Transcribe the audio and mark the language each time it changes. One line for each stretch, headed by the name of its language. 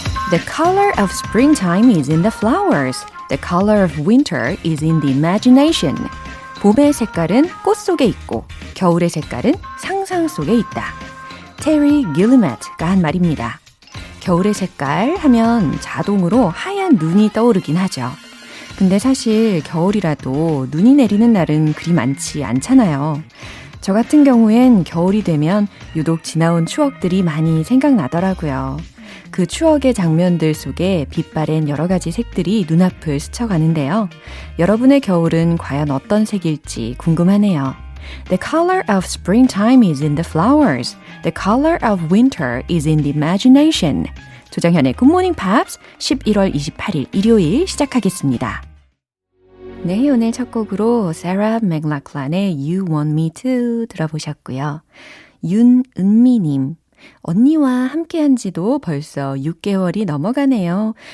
English: The color of springtime is in the flowers. The color of winter is in the imagination.
Korean: 봄의 색깔은 꽃 속에 있고 겨울의 색깔은 상상 속에 있다. 테리 길리메트가 한 말입니다. 겨울의 색깔 하면 자동으로 하얀 눈이 떠오르긴 하죠. 근데 사실 겨울이라도 눈이 내리는 날은 그리 많지 않잖아요. 저 같은 경우엔 겨울이 되면 유독 지나온 추억들이 많이 생각나더라고요. 그 추억의 장면들 속에 빛바랜 여러 가지 색들이 눈앞을 스쳐가는데요. 여러분의 겨울은 과연 어떤 색일지 궁금하네요.
English: The color of springtime is in the flowers. The color of winter is in the imagination.
Korean: 조정현의 Good Morning Pops 11월 28일 일요일 시작하겠습니다. 네, 오늘 첫 곡으로 Sarah McLachlan의 You Want Me To 들어보셨고요. 윤은미님, 언니와 함께한 지도 벌써 6개월이 넘어가네요.